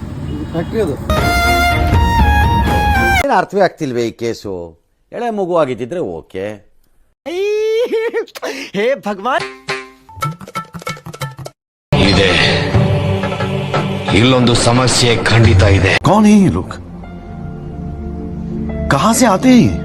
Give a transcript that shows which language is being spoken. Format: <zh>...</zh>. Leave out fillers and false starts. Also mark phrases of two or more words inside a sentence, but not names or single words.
<kn>ಫ್ಯಾಕ್ಟ್ರಿ ಅದು. ಏನು ಅರ್ಥವೇ ಆಗ್ತಿಲ್ವೇ ಈ ಕೇಸು? ಎಳೆ ಮಗು ಆಗಿದ್ದಿದ್ರೆ ಓಕೆ.</kn> <hi>हे भगवान,</hi> <kn>ಇದೆ ಇಲ್ಲೊಂದು ಸಮಸ್ಯೆ ಖಂಡಿತ ಇದೆ.</kn> <hi>कौन है ये लोग? कहां से आते हैं?</hi>